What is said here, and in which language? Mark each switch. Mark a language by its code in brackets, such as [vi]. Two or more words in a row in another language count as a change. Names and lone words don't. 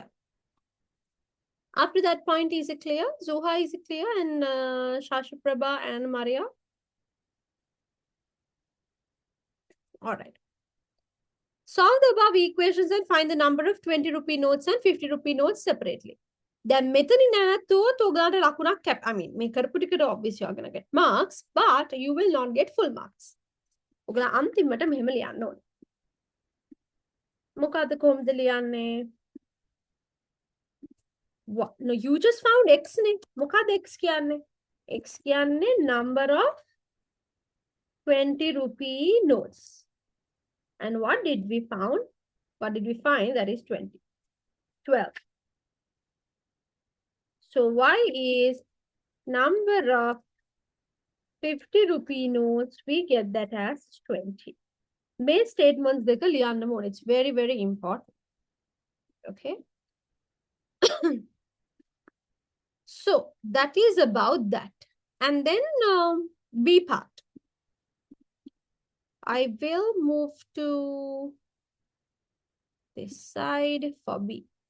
[en] Up to that point, is it clear? Zuha, is it clear? And Shashaprabha and Maria? All right. Solve the above equations and find the number of 20 rupee notes and 50 rupee notes separately. [si] Then මෙතනින් නැවතුවොත් ඔයාලට ලකුණක් cap. [en] I mean, [si] මේ කරපු ටිකට [en] obviously you're going to get marks, but you will not get full marks. [si] ඔයාලා අන්තිමට මෙහෙම ලියන්න ඕනේ. මොකද්ද කොහොමද ලියන්නේ? [en] What? No, you just found x නේ. [si] මොකද්ද x කියන්නේ? X කියන්නේ [en] number of 20 rupee notes. And what did we found? What did we find? That is 20. 12. So y is number of 50 rupee notes. We get that as 20. Base statements [si] දෙක ලියන්න ඕනේ. [en] It's very, very important. Okay. So that is about that. And then B part. I will move to this side for B.